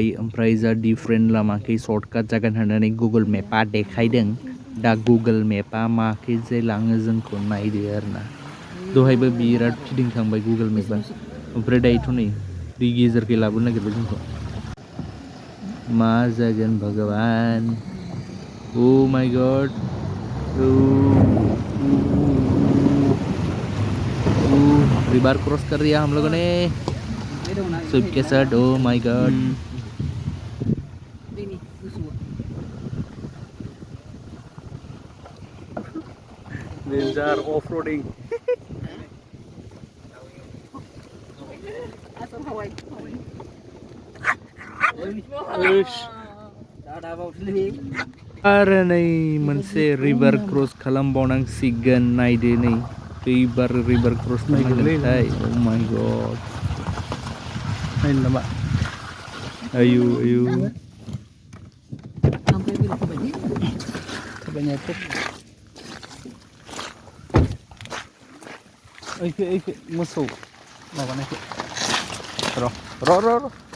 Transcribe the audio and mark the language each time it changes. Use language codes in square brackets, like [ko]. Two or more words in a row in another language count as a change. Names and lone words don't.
[brx] ओमफ्राय जा डिफारेन्ट लामाखै सर्टकाट जागोन होननानै गुगोल मेपआ देखायदों दा गुगोल मेपआ माखै जे लाङो जोंखौ नायदो आरो ना दहायबो बिराद फिदिंखांबाय गुगोल मेपआ ओमफ्राय दायोथ' नै दै गेजेरखै लाबोनो नागिरबाय जोंखौ मा जागोन भगवान [en] oh my god river cross [hi] कर दिया हम लोगों ने स्विफ्ट के साथ। [en] oh my god danger of roading आरो [brx] नै मोनसे रिभार क्रस खालामबावनांसिगोन नायदो नै खैबार रिभार क्रस खालामनांगोनथाय [en] oh my god [brx] नायनो नामा आयु आयु ओइखो मोसौ माबानायखो र'